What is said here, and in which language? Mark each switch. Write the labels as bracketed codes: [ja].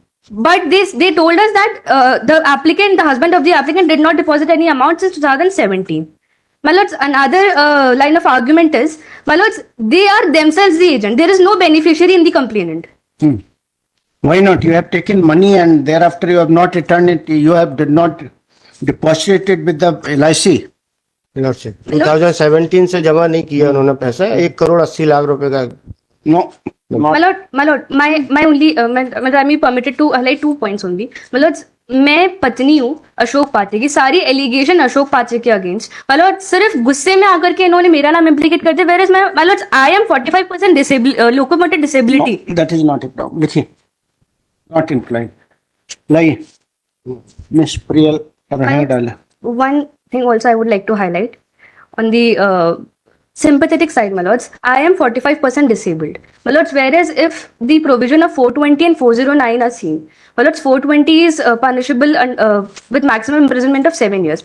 [en] But they told us that the husband of the applicant did not deposit any amount since 2017. My lords, another line of argument is, my lords, they are themselves the agent. There is no beneficiary in the complainant. Why not? You have taken money and thereafter you have not returned it. You have did not deposited it with the LIC. [hi] Lordship 2017 से जमा नहीं किया उन्होंने पैसा 1,80,00,000 रुपए का [en] No. My lord, my only, I'm permitted to highlight 2 points only. My lords, [hi] मैं पत्नी हूँ अशोक पाचे की। सारी एलिगेशन अशोक पाचे के अगेंस्ट। [en] my lord, [hi] सिर्फ गुस्से में आकर के इन्होंने मेरा नाम इम्प्लीकेट कर दिया। [en] whereas my lords, I am 45% locomotor disability. No, that is not a problem. [hi] देखिए, [en] not implying. [hi] लाइए, Miss Priyal है डाला। [en] One thing also I would like to highlight on the sympathetic side, my lords, I am 45% disabled. My lords, whereas if the provision of 420 and 409 are seen, my lords, 420 is punishable with maximum imprisonment of 7 years.